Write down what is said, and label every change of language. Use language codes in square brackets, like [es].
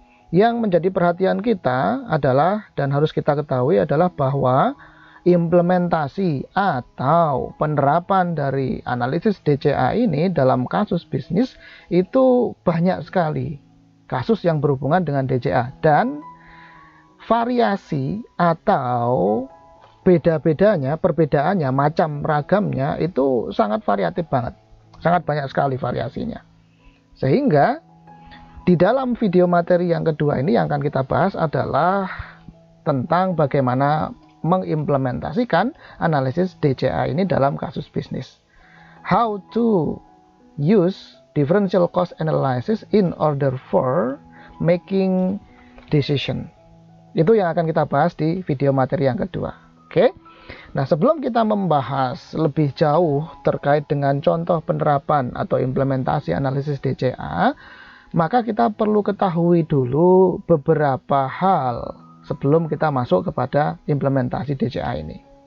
[id] Yang menjadi perhatian kita adalah dan harus kita ketahui adalah bahwa implementasi atau penerapan dari analisis DCA ini dalam kasus bisnis itu banyak sekali kasus yang berhubungan dengan DCA, dan variasi atau perbedaannya, macam ragamnya itu sangat variatif banget, sangat banyak sekali variasinya. Sehingga di dalam video materi yang kedua ini yang akan kita bahas adalah tentang bagaimana mengimplementasikan analisis DCA ini dalam kasus bisnis. [en] How to use differential cost analysis in order for making decision. [id] Itu yang akan kita bahas di video materi yang kedua. Oke. Nah, sebelum kita membahas lebih jauh terkait dengan contoh penerapan atau implementasi analisis DCA, maka kita perlu ketahui dulu beberapa hal sebelum kita masuk kepada implementasi DCA ini.